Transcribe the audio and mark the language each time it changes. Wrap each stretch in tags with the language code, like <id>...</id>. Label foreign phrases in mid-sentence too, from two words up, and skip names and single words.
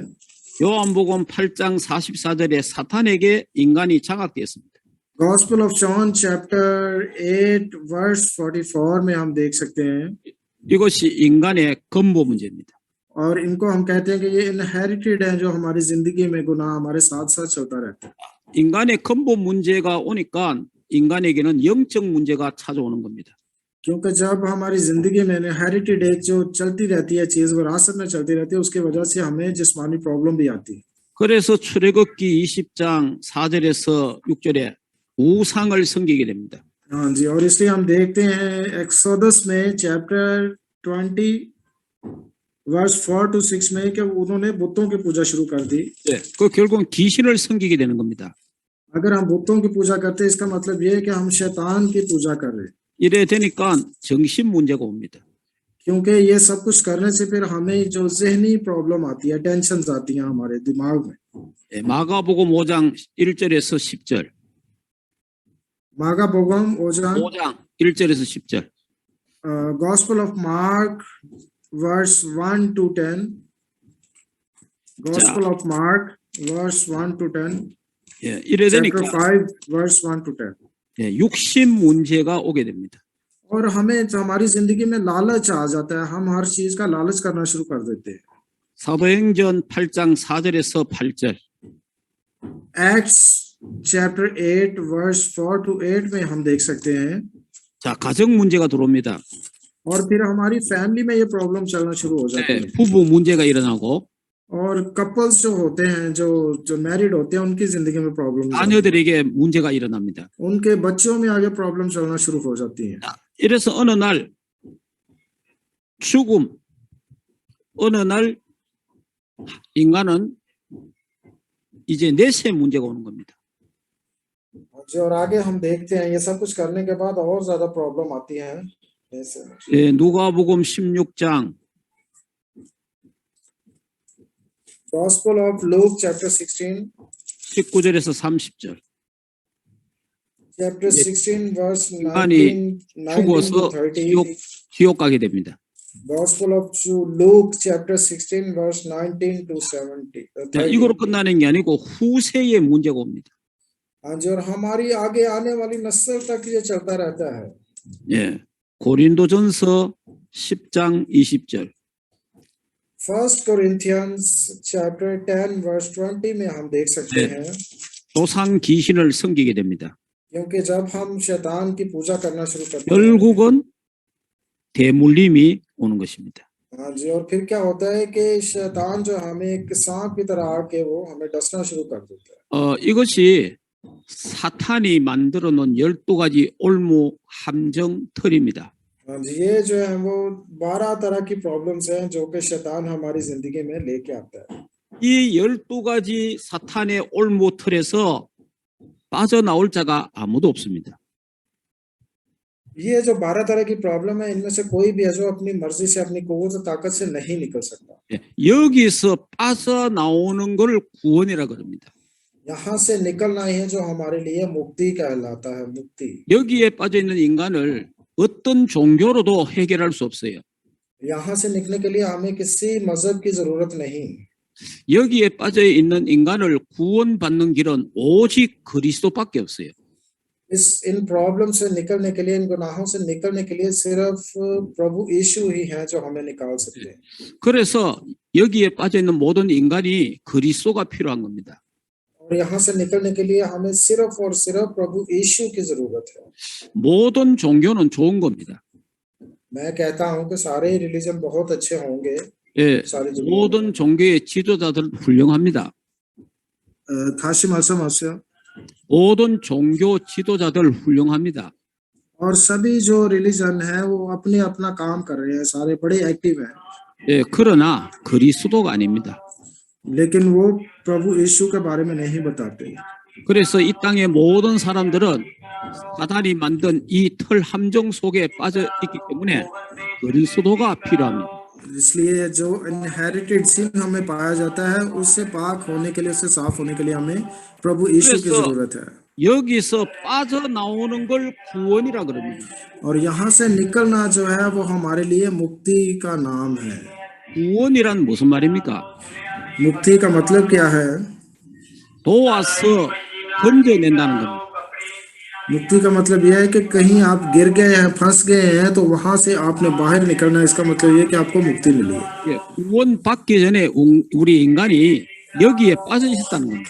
<ko>요한복음 8장 44절에 사탄에게 인간이 장악되었습니다.</ko> <en>Gospel of John chapter 8 verse 44</en> <hi>में हम देख सकते हैं।</hi> <ko>이것이 인간의 근본 문제입니다.</ko> <hi>और इनको हम कहते हैं कि ये इनहेरिटेड है, जो हमारी जिंदगी में गुनाह हमारे साथ साथ चलता रहता है।</hi> <ko>인간의 근본 문제가 오니까 인간에게는 영적 문제가 찾아오는 겁니다.</ko> <hi>क्योंकि जब हमारी जिंदगी में इनहेरिटेड एक जो चलती रहती है चीज विरासत में चलती रहती है, उसकी वजह से हमें जिस्मानी प्रॉब्लम भी आती है।</hi> <ko>그래서 출애굽기 20장 4절에서 6절에 우상을 섬기게 됩니다.</ko> <hi>हाँ जी, और इसलिए हम देखते हैं एक्सोडस में</hi> <en>chapter 20 verse 4 to 6</en> <hi>में कि उन्होंने बुतों की पूजा शुरू कर दी।</hi> <ko>네, 그 결국은 귀신을 섬기게 되는 겁니다.</ko> <hi>अगर हम बुतों की पूजा करते हैं इसका मतलब ये है कि हम शैतान की पूजा कर रहे हैं।</hi> <ko>이래 되니까 정신 문제가 옵니다.</ko> <hi>क्योंकि ये सब कुछ करने से फिर हमें जो ज़हनी प्रॉब्लम आती है, टेंशन आती हैं हमारे दिमाग में।</hi> <ko>네, 마가복음 5장 1절에서 10절. मागाबोगम 5장 1절에서 10절.</ko> <en>Gospel of Mark verse 1 to 10. Gospel of Mark verse 1 to 10.</en> <ko>예, 이래</ko> <en>चैप्टर</en> <ko>되니까</ko> <en>5 verse 1 to 10.</en> <ko>예, 육신 문제가 오게 됩니다.</ko> <hi>और हमें जो हमारी जिंदगी में लालच आ जाता है, हम हर चीज का लालच करना शुरू कर देते हैं।</hi> <ko>사도행전 8장 4절에서 8절.</ko> <en>Acts chapter 8 verse 4 to 8</en> <hi>में हम देख सकते हैं।</hi> <ko>자, 가정 문제가 들어옵니다.</ko> <hi>और फिर हमारी फैमिली में ये प्रॉब्लम चलना शुरू हो जाती</hi> <ko>네,</ko> <hi>है।</hi> <ko>부부 문제가 일어나고</ko> <hi>और कपल्स जो होते हैं, जो मैरिड होते हैं, उनकी जिंदगी में प्रॉब्लम,</hi> <ko>자녀들에게 문제가 일어납니다.</ko> <hi>उनके बच्चों में आगे प्रॉब्लम चलना शुरू हो जाती है।</hi> <ko>자, 이래서 어느 날 죽음, 어느 날 인간은 이제 내세 문제가 오는 겁니다.</ko> <hi>जो और आगे हम देखते हैं, ये सब कुछ करने के बाद और ज्यादा प्रॉब्लम आती है। ऐसे</hi> <ko>예, 누가복음 16장</ko> <en>Gospel of Luke chapter 16,</en> <ko>19절에서 30절.</ko> <en>chapter 16 verse</en> <ko>인간이</ko> <en>19 to</en> <ko>죽어서</ko> <en>30.</en> <ko>지옥 가게 됩니다.</ko> <en>Gospel of Luke chapter 16 verse 19 to 70.</en> <ko>자, 이거로 끝나는 게 아니고 후세의 문제가 옵니다.</ko> <hi>हाँ जी, और हमारी आगे आने वाली नस्ल तक ये चलता रहता है।</hi> <ko>예, 고린도전서 10장 20절.</ko> <en>First Corinthians chapter 10 verse 20</en> <hi>में हम देख सकते</hi> <ko>네.</ko> <hi>हैं,</hi> <ko>조상 귀신을 섬기게 됩니다.</ko> <hi>क्योंकि जब हम शैतान की पूजा करना शुरू करते हैं,</hi> <ko>결국은 대물림이 오는 것입니다.</ko> <hi>हाँ जी, और फिर क्या होता है कि शैतान जो हमें एक सांप की तरह आके वो हमें डसना शुरू कर देता है।</hi> <ko>이것이 사탄이 만들어 놓은 12가지 올무 함정 틀입니다.</ko> <hi>हाँ जी, ये जो है वो 12 तरह की प्रॉब्लम्स हैं जो कि शैतान हमारी जिंदगी में लेके आता है।</hi> <ko>이 12가지 사탄의 올무 틀에서 빠져나올 자가 아무도 없습니다.</ko> <hi>ये जो 12 तरह की प्रॉब्लम है, इनमें से कोई भी है जो अपनी मर्जी से, अपनी कुव्वत और ताकत से नहीं निकल सकता।</hi> <ko>예, 여기서 빠져나오는 걸 구원이라 그럽니다.</ko> <hi>यहाँ से निकलना ही है जो हमारे लिए मुक्ति कहलाता है, मुक्ति।</hi> <ko>여기에 빠져 있는 인간을 어떤 종교로도 해결할 수 없어요.</ko> <hi>यहाँ से निकलने के लिए हमें किसी मजहब की जरूरत नहीं।</hi> <ko>여기에 빠져 있는 인간을 구원받는 길은 오직 그리스도밖에 없어요.</ko> <hi>इन प्रॉब्लम से निकलने के लिए, इन गुनाहों से निकलने के लिए सिर्फ प्रभु यीशु ही है जो हमें निकाल सकते हैं।</hi> <ko>그래서 여기에 빠져 있는 모든 인간이 그리스도가 필요한 겁니다.</ko> <hi>और यहाँ से निकलने के लिए हमें सिर्फ और सिर्फ प्रभु यीशु की जरूरत है।</hi> <ko>모든 종교는 좋은 겁니다.</ko> <hi>मैं कहता हूँ कि सारे रिलीजन बहुत अच्छे होंगे,</hi> <ko>예,</ko> <hi>सारी दुनिया में।</hi> <ko>모든 종교의 지도자들 훌륭합니다. 다시 말씀하세요। 모든 종교 지도자들 훌륭합니다.</ko> <hi>और सभी जो रिलीजन है वो अपने अपना काम कर रहे हैं, सारे बड़े एक्टिव हैं,</hi> <ko>예, 그러나 그리스도가 아닙니다.</ko> <hi>लेकिन वो प्रभु यीशु के बारे में नहीं बताते।</hi> <ko>그래서 이 땅의 모든 사람들은 사단이 만든 이 틀 함정 속에 빠져 있기 때문에 그리스도가 필요합니다.</ko> <hi>इसलिए जो</hi> <en>inherited sin</en> <hi>हमें पाया जाता है, उससे पाक होने के लिए, उससे साफ होने के लिए हमें प्रभु यीशु की</hi> <ko>그래서</ko> <hi>जरूरत है।</hi> <ko>여기서 빠져나오는 걸 구원이라 그럽니다.</ko> <hi>और यहाँ से निकलना जो है वो हमारे लिए मुक्ति का नाम है।</hi> <ko>구원이란 무슨 말입니까?</ko> <hi>मुक्ति का मतलब क्या है?</hi> <ko>도와서 건져낸다는 겁니다.</ko> <hi>मुक्ति का मतलब यह है कि कहीं आप गिर गए हैं, फंस गए हैं, तो वहां से आपने बाहर निकलना है। इसका मतलब यह है कि आपको मुक्ति मिली है।</hi> <ko>예, 구원 받기 전에 우리 인간이 여기에 빠져 있었다는 겁니다.</ko>